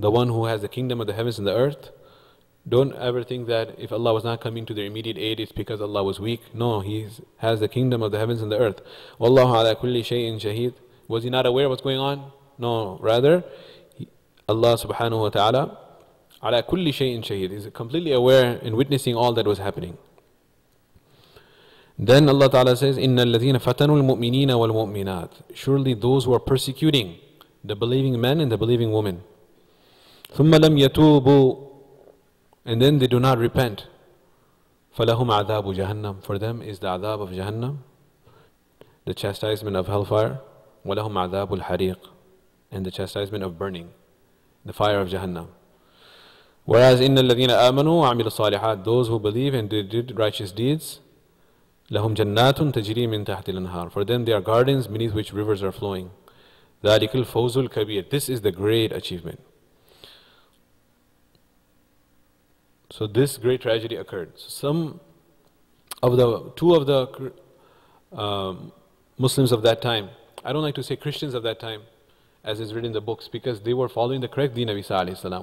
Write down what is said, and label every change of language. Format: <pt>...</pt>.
<en>The one who has the kingdom of the heavens and the earth. Don't ever think that if Allah was not coming to their immediate aid, it's because Allah was weak. No, He has the kingdom of the heavens and the earth. وَاللَّهُ عَلَى كُلِّ شَيْءٍ شَهِيدٌ. Was He not aware of what's going on? No, rather, Allah subhanahu wa ta'ala</en> <ar>ala kulli shay'in shaheed,</ar> <en>is completely aware and witnessing all that was happening. Then Allah Ta'ala says,</en> <ar>إِنَّ الَّذِينَ فَتَنُوا الْمُؤْمِنِينَ وَالْمُؤْمِنَاتِ.</ar> <en>Surely those who are persecuting the believing men and the believing women.</en> <ar>ثُمَّ لَمْ يَتُوبُوا.</ar> <en>And then they do not repent.</en> <ar>فَلَهُمْ عَذَابُ جَهَنَّمْ.</ar> <en>For them is the adhab of Jahannam, the chastisement of hellfire.</en> <ar>وَلَهُمْ عَذَابُ الْحَرِيقِ.</ar> <en>And the chastisement of burning, the fire of Jahannam. Whereas</en> <ar>إِنَّ الَّذِينَ آمَنُوا وَعَمِلُوا الصَّالِحَاتِ.</ar> <en>Those who believe and they did righteous deeds,</en> <ar>لَهُمْ جَنَّاتٌ تَجْرِي مِن تَحْتِ الْأَنْهَارِ.</ar> <en>For them there are gardens beneath which rivers are flowing.</en> <ar>ذَلِكَ الْفَوْزُ الْكَبِيرُ.</ar> <en>This is the great achievement. So this great tragedy occurred. So two of the Muslims of that time, I don't like to say Christians of that time, as is written in the books, because they were following the correct deen of Isa alayhi salam.</en>